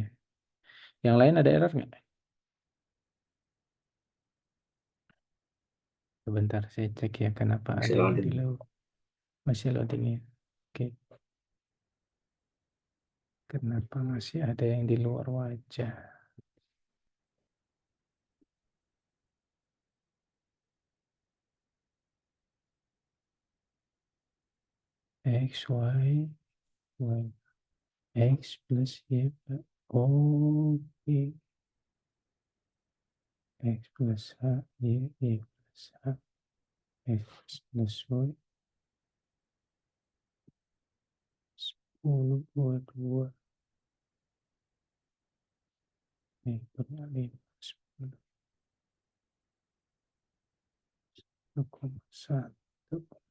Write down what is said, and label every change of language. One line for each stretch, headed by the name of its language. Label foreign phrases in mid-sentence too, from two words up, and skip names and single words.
Indonesian: Yang lain ada error nggak? Sebentar, saya cek ya kenapa Masih ada yang di loading. luar. Masih loading ya. Oke, kenapa masih ada yang di luar wajah? X, Y, Y. X plus Y. Oke. X plus H, Y, Y plus H. X plus Y. 10 buat 2. Nih, pernah 5. 10,1.